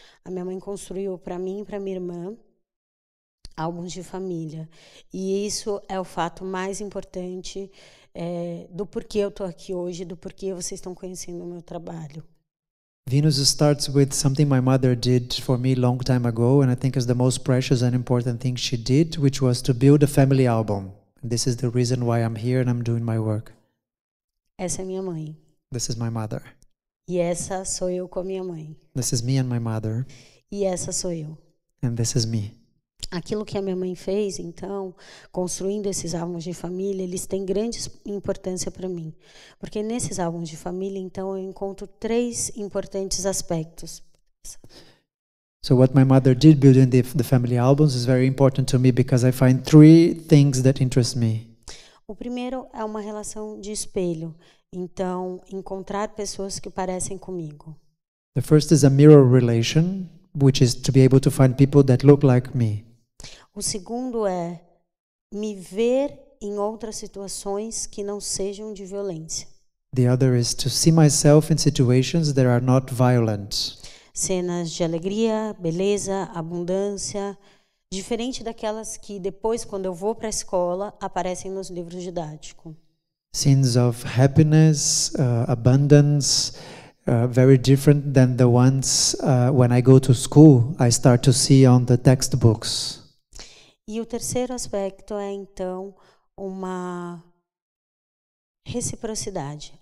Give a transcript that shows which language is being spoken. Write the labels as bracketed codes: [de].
[pt] A minha mãe construiu para mim e para minha irmã álbuns de família. E isso é o fato mais importante do porquê eu estou aqui hoje, do porquê vocês estão conhecendo o meu trabalho. [en] Venus starts with something my mother did for me a long time ago, and I think is the most precious and important thing she did, which was to build a family album. And this is the reason why I'm here and I'm doing my work. [pt] Essa é minha mãe. [en] This is my mother. [pt] E essa sou eu com a minha mãe. [en] This is me and my mother. [pt] E essa sou eu. [en] And this is me. [pt] aquilo que a minha mãe fez, então, construindo esses álbuns de família, eles têm grande importância para mim. Porque nesses álbuns de família, então, eu encontro 3 importantes aspectos. [en] So what my mother did building the family albums is very important to me because I find 3 things that interest me. [pt] O primeiro é uma relação de espelho. Então, encontrar pessoas que parecem comigo. [en] The first is a mirror relation, which is to be able to find people that look like me. [pt] O segundo é me ver em outras situações que não sejam de violência. [en] The other is to see myself in situations that are not violent. [pt] Cenas de alegria, beleza, abundância, diferente daquelas que depois, quando eu vou para a escola, aparecem nos livros didáticos. [en] Scenes of happiness, abundance, very different than the ones when I go to school, I start to see on the textbooks. [pt] E o terceiro aspecto é, então, uma reciprocidade.